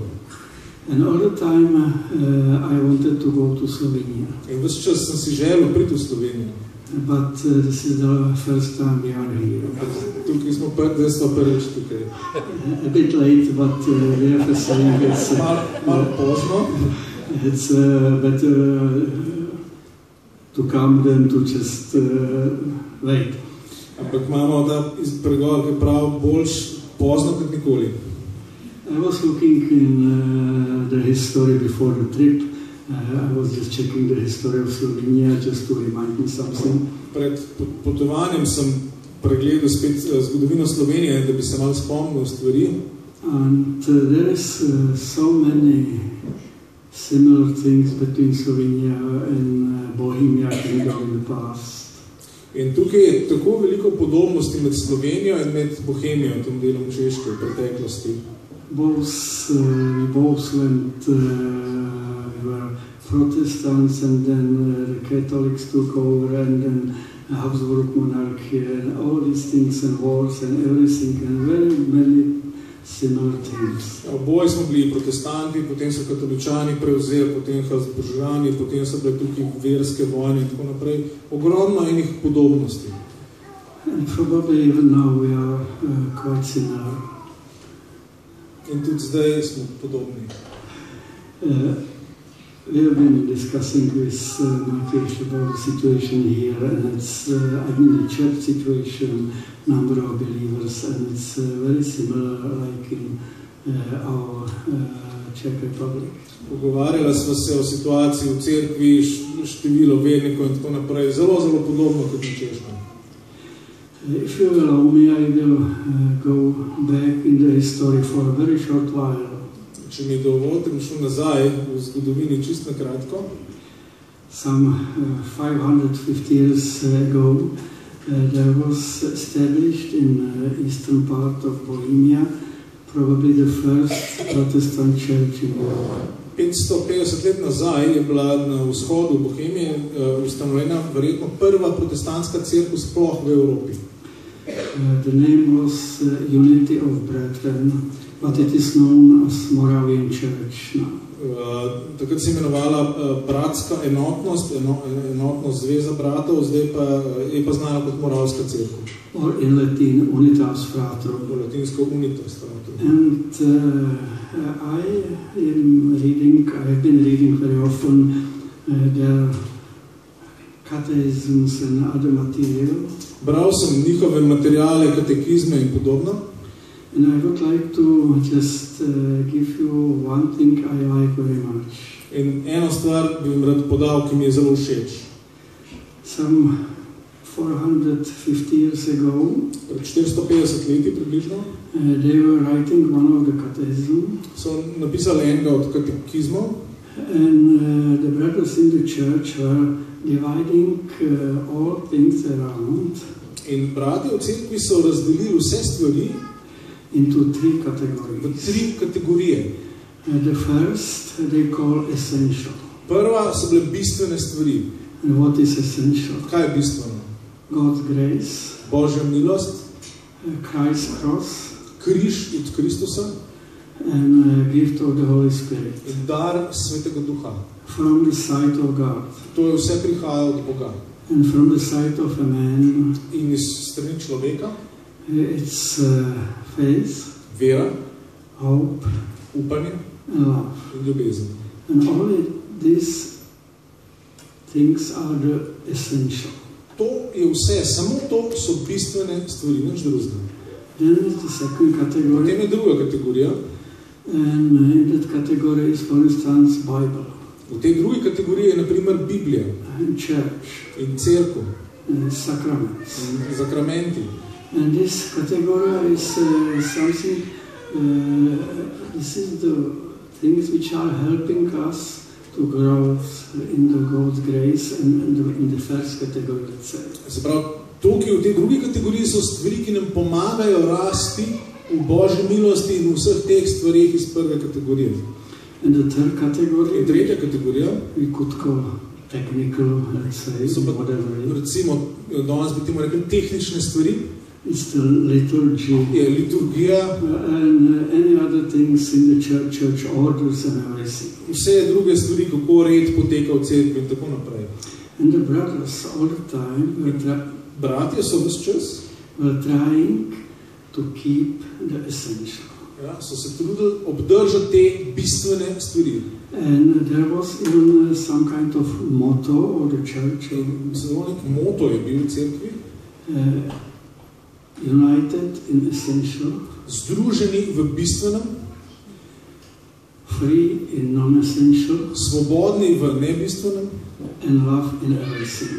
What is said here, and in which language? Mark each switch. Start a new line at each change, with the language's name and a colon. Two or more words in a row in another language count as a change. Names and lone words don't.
English: And all the time I wanted to go to Slovenia.
Slovenian: In ves čas sem si želel priti v Slovenijo.
English: But this is the first time we are here.
Slovenian: Tukaj smo prvič tukaj.
English: A bit late, but we have to say it's
Slovenian: malo pozno.
English: It's better to come than to just wait.
Slovenian: Ampak imamo ta pregovor, ki pravi boljš pozno kot nikoli.
English: I was looking in the history before the trip. I was just checking the history of Slovenia just to remind me something.
Slovenian: Pred potovanjem sem pregledal spet zgodovino Slovenije, da bi se malo spomnil stvari.
English: And there is so many similar things between Slovenia and Bohemia Kingdom in the past.
Slovenian: In tukaj je tako veliko podobnosti med Slovenijo in med Bohemijo, tem delom Češke v preteklosti.
English: We both went, we were Protestants and then the Catholics took over and then Habsburg monarchy and all these things and wars and everything and very many similar things.
Slovenian: Oboje smo bili protestanti, potem so katoličani prevzeli, potem Habsburžani, potem so bile tukaj verske vojne in tako naprej. Ogromno enih podobnosti.
English: And probably even now we are quite similar.
Slovenian: In tudi zdaj smo podobni.
English: We have been discussing with Markesh about the situation here, and it's, the church situation, number of believers, and it's very similar like in our Czech Republic.
Slovenian: Pogovarjala sva se o situaciji v cerkvi, število vernikov in tako naprej, zelo podobno kot na Češkem.
English: If you allow me, I will go back in the history for a very short while.
Slovenian: Če mi dovolite, bom šel nazaj v zgodovini čisto kratko.
English: Some 550 years ago, there was established in the eastern part of Bohemia probably the first Protestant church in Europe.
Slovenian: 550 let nazaj je bila na vzhodu Bohemije ustanovljena verjetno prva protestantska cerkev sploh v Evropi.
English: The name was Unity of Brethren, but it is known as Moravian Church now.
Slovenian: Takrat se imenovala bratska enotnost, enotnost zveza bratov, zdaj pa je pa znana kot Moravska cerkev.
English: Or in Latin, Unitas Fratrum.
Slovenian: Latinsko Unitas Fratrum.
English: And I have been reading very often their catechisms and other material.
Slovenian: Bral sem njihove materiale, katekizme in podobno.
English: And I would like to just give you one thing I like very much.
Slovenian: In eno stvar bi vam rad podal, ki mi je zelo všeč.
English: Some 450 years ago,
Slovenian: pred 450 leti približno,
English: they were writing one of the catechisms.
Slovenian: So napisali enega od katekizmov.
English: And the brothers in the church were dividing all things around.
Slovenian: In bratje v cerkvi so razdelili vse stvari
English: into three categories.
Slovenian: V tri kategorije.
English: The first they call essential.
Slovenian: Prva so bile bistvene stvari.
English: And what is essential?
Slovenian: Kaj je bistveno?
English: God's grace,
Slovenian: Božja milost,
English: Christ's cross,
Slovenian: križ od Kristusa
English: and gift of the Holy Spirit.
Slovenian: In dar Svetega Duha.
English: From the sight of God.
Slovenian: To je vse prihaja od Boga.
English: And from the sight of a man.
Slovenian: In iz strani človeka.
English: It's faith,
Slovenian: vera,
English: hope,
Slovenian: upanje
English: and love.
Slovenian: In ljubezen.
English: And all these things are the essential.
Slovenian: To je vse, samo to so bistvene stvari, nič drugega.
English: Then is the second category.
Slovenian: Potem je druga kategorija.
English: And in that category is, for instance, Bible.
Slovenian: V tej drugi kategoriji je na primer Biblija.
English: And church.
Slovenian: In cerkev.
English: And sacraments.
Slovenian: In zakramenti.
English: And this category is something, this is the things which are helping us to grow in the God's grace and in the first category, let's say.
Slovenian: Se pravi, tukaj v tej drugi kategoriji so stvari, ki nam pomagajo rasti v Božji milosti in v vseh teh stvarih iz prve kategorije.
English: And the third category,
Slovenian: in tretja kategorija,
English: we could call technical, let's say, whatever.
Slovenian: Recimo, danes bi temu rekli tehnične stvari.
English: It's the liturgy.
Slovenian: Je liturgija.
English: And any other things in the church orders and everything.
Slovenian: Vse druge stvari, kako red poteka v cerkvi in tako naprej.
English: And the brothers all the time,
Slovenian: bratje so ves čas,
English: were trying to keep the essential.
Slovenian: Ja, so se trudili obdržati te bistvene stvari.
English: And there was even some kind of motto of the church.
Slovenian: Zelo nek moto je bil v cerkvi.
English: United in essential.
Slovenian: Združeni v bistvenem.
English: Free in non-essential.
Slovenian: Svobodni v nebistvenem.
English: And love in everything.